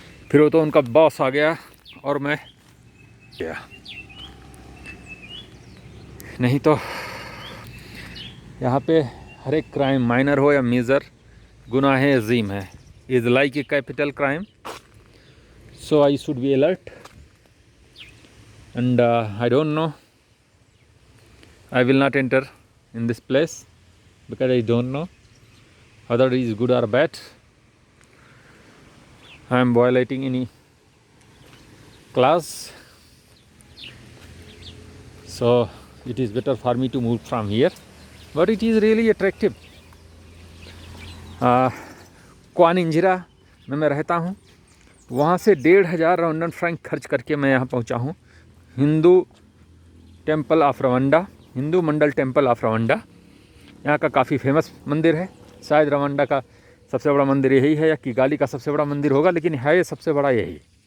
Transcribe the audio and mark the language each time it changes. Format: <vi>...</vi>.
<hi>फिर वो तो उनका बॉस आ गया और मैं गया, नहीं तो यहाँ पे हर एक क्राइम, माइनर हो या मेजर, गुनाह अजीम है।</hi> <en>Is like a capital crime, so I should be alert. And I don't know, I will not enter in this place because I don't know whether it is good or bad. I am violating any clause, so it is better for me to move from here. But it is really attractive.</en> <hi>Kuan इंजिरा में मैं रहता हूँ, वहाँ से 1500 Rwandan Frank खर्च करके मैं यहाँ पहुँचा हूँ। Hindu temple of Rwanda, Hindu Mandal temple of Rwanda, यहाँ का काफ़ी फेमस मंदिर है। शायद रवांडा का सबसे बड़ा मंदिर यही है, या किगाली का सबसे बड़ा मंदिर होगा, लेकिन है ये सबसे बड़ा यही।</hi>